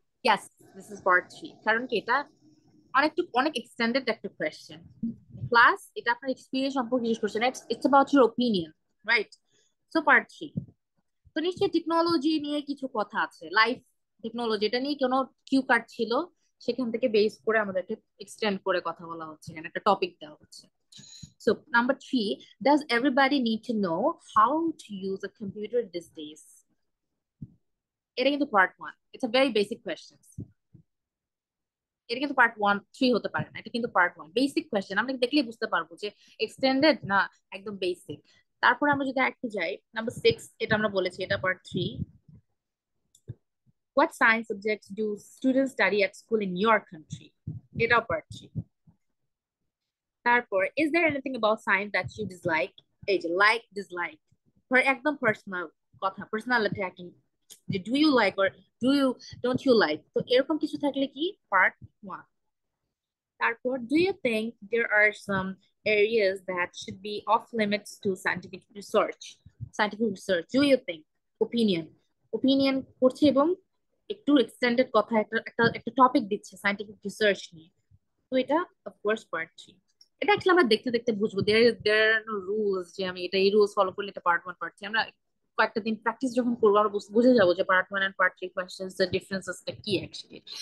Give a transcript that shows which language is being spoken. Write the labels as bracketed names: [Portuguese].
[English] Yes, this is part 3 [Bangla] কারণ কি এটা অনেক এক্সটেন্ডেড একটা কোয়েশ্চেন, প্লাস এটা আপনার এক্সপিরিয়েন্স সম্পর্কে জিজ্ঞেস করছেন, [English] It's about your opinion, right? [Bangla] So part 3। তো নিশ্চয়ই টেকনোলজি নিয়ে কিছু কথা আছে, লাইফ টেকনোলজি, এটা নিয়ে কোনো কিউ কার্ড ছিল, সেখান থেকে বেস করে আমাদেরকে এক্সটেন্ড করে কথা বলা হচ্ছে, এখানে একটা টপিক দেওয়া হচ্ছে। [English] So number 3, does everybody need to know how to use a computer these days? [Bangla] এটা কিন্তু part 1, [English] It's a very basic question. [Bangla] এটা কিন্তু পার্ট 1 3 হতে পারে না, এটা কিন্তু পার্ট 1 বেসিক কোয়েশ্চেন, আমরা দেখলেই বুঝতে পারবো যে এক্সটেন্ডেড না একদম বেসিক। তারপর আমরা যদি একটু যাই নাম্বার 6, এটা আমরা বলেছি এটা part 3। [English] What science subjects do students study at school in your country? [Bangla] এটাও পার্ট 3। [English] তারপর is there anything about science that you dislike? [Bangla] এই যে লাইক ডিসলাইক, একদম পার্সোনাল কথা, পার্সোনাল অ্যাটাকিং, যে [English] do you like or don't you like, [Bangla] তো এরকম কিছু থাকলে কি পার্ট 1। [English] তারপর do you think there are some areas that should be off limits to scientific research? Scientific research, do you think? [Bangla] Opinion করছে এবং একটু এক্সটেন্ডেড কথা, একটা টপিক দিচ্ছে সায়েন্টিফিক রিসার্চ নিয়ে, তো এটা অফকোর্স পার্ট 3। এটা অ্যাকচুয়ালি আমরা দেখতে দেখতে বুঝবো, [English] there are no rules [Bangla] যে আমি এটা এই রুলস ফলো করলে এটা পার্ট 1 পার্ট 3। আমরা কয়েকটা দিন প্র্যাকটিস যখন করবো আমরা বুঝে যাবো যে পার্ট 1 এন্ড পার্ট 3 কোয়েশ্চেন্স এর ডিফারেন্সেসটা কি অ্যাকচুয়ালি।